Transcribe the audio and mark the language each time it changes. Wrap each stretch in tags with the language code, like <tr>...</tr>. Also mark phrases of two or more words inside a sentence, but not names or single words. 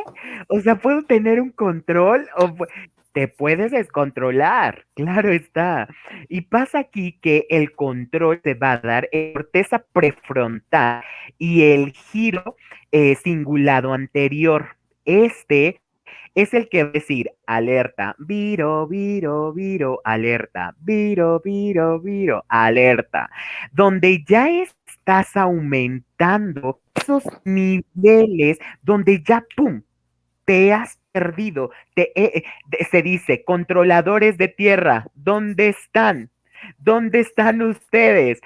<es>O sea, ¿puedo tener un control? Te puedes descontrolar, claro está. Y pasa aquí que el control te va a dar en corteza prefrontal y el giro cingulado anterior. Este es el que va a decir alerta, viro, viro, viro, alerta, viro, viro, viro, alerta, donde ya estás aumentando esos niveles, donde ya, ¡pum!, te has perdido. Se dice, controladores de tierra, ¿dónde están? ¿Dónde están ustedes?</es>